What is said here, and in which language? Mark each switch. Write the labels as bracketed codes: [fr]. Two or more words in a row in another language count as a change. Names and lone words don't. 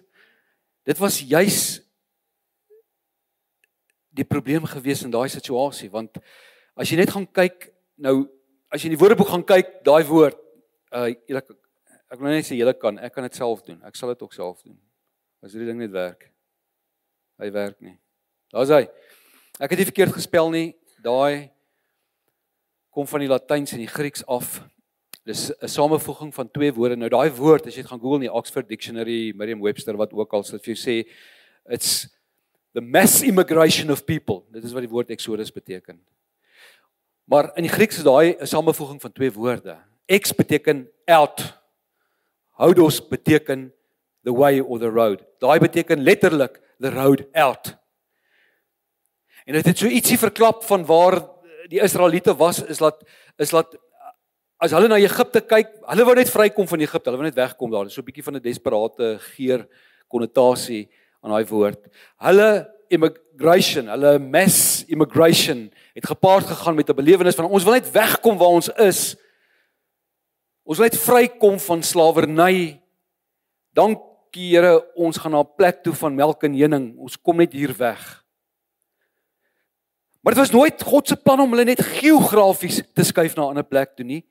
[af] Dit was juis die probleem gewees in daai situasie, want as jy net gaan kyk, nou, as jy in die Woordeboek gaan kyk, daai woord, ek wil net sê julle kan, ek kan dit self doen, ek sal dit ook self doen, as hierdie ding net werk, hy werk nie, daar is hy, ek het nie verkeerd gespel nie, daai kom van die Latyns en die Grieks af, dis 'n samevoeging van twee woorde. Nou daai woord, as jy dit gaan Google in die Oxford Dictionary, Merriam-Webster, wat ook al, sal vir jou sê, [en] it's the mass immigration of people. [af] Dit is wat die woord Exodus beteken. Maar in die Grieks is daai 'n samevoeging van twee woorde. Ex beteken out. Houdos beteken [en] the way or the road. [af] Daai beteken letterlik [en] the road out. [af] En dit het so ietsie verklap van waar die Israeliete was, is dat as hulle na Egipte kyk, hulle wou net vrykom van Egipte, hulle wou net wegkom daar. Dis so 'n bietjie van 'n desperate geur konnotasie aan daai woord. Hulle immigration, hulle [en] mass immigration [af] het gepaard gegaan met 'n belewenis van ons wil net wegkom waar ons is. Ons wil net vrykom van slawerny. Dankie Here, ons gaan na 'n plek toe van melk en honing. Ons kom net hier weg. Maar dit was nooit God se plan om hulle net geografies te skuif na 'n ander plek toe nie.